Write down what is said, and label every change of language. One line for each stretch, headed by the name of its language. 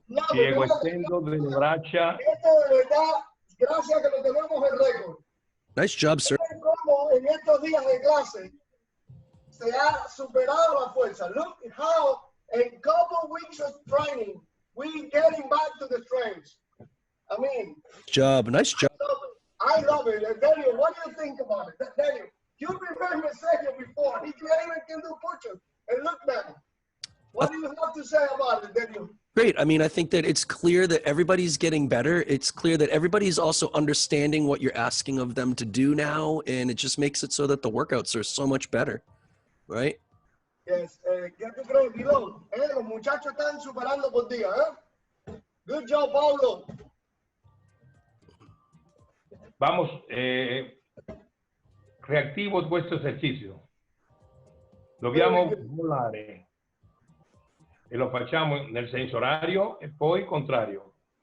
Italian: Piego estendo delle braccia.
Spanish: Esto de verdad, gracias que lo tenemos el récord.
English: Nice job, sir.
Spanish: Como en estos días de clase se ha superado la fuerza.
English: Look how in couple weeks of training we getting back to the strengths. I mean, Nice job. I love it. Daniel, what do you think about it? Daniel, you remember Sergio before. He even can do push-ups. And look now. What do you have to say about it, Daniel? Great. I mean, I think that it's clear that everybody's getting better. It's clear that everybody's also understanding what you're asking of them to do now. And it just makes it so that the workouts are so much better. Right? Yes.
Spanish: ¿Qué tú crees, Guido? Los muchachos están superando por día,
English: Good job,
Spanish: Paulo.
Italian: Vamos, reattivo questo esercizio. Dobbiamo volare e lo facciamo nel senso orario e poi contrario.